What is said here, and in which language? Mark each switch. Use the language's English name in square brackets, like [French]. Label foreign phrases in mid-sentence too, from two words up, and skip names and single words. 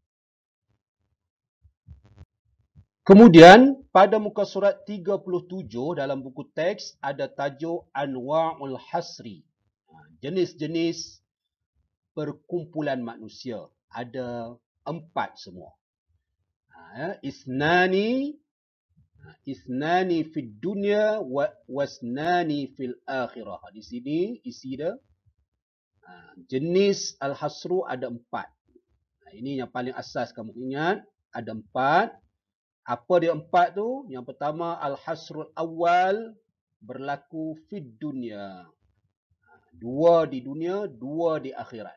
[Malay] Kemudian pada muka surat 37 dalam buku teks ada tajuk Anwa'ul Hasri. Jenis-jenis perkumpulan manusia. Ada 4 semua. [Arabic] اثنان في الدنيا واثنان في الآخرة. [Malay] Di sini isi dia. Jenis Al-Hasru ada 4. Ini yang paling asas kamu ingat. Ada 4. Apa dia 4 tu? Yang pertama [Arabic] الحشر الأول [Malay] berlaku [Arabic] في الدنيا. [Malay] 2 di dunia, 2 di akhirat.